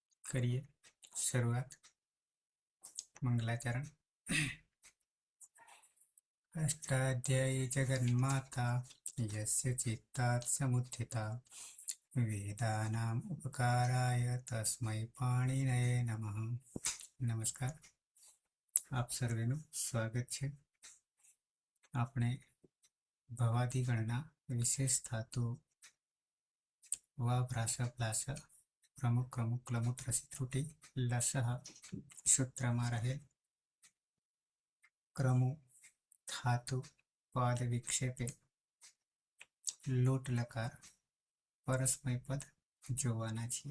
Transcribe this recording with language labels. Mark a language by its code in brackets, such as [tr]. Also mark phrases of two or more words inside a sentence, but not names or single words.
[hi] करिए शुरुआत। मंगलाचरण। [sa] अष्टाध्यायी जगन्माता यस्य चित्तात् समुत्थिता वेदानाम् उपकाराय तस्मै पाणिनये नमः। नमस्कार, [gu] આપ સર્વેનું સ્વાગત છે. આપણે ભવાદિગણના વિશેષ ધાતુ વા ભ્રાસ પ્લાસ પ્રમુખ પ્રમુખ ક્લમુક રસી ત્રુટી લસહ સૂત્રમાં રહેલ ક્રમો ધાતુ પદ વિક્ષેપે લોટ લકાર પરસ્મય પદ જોવાના છીએ.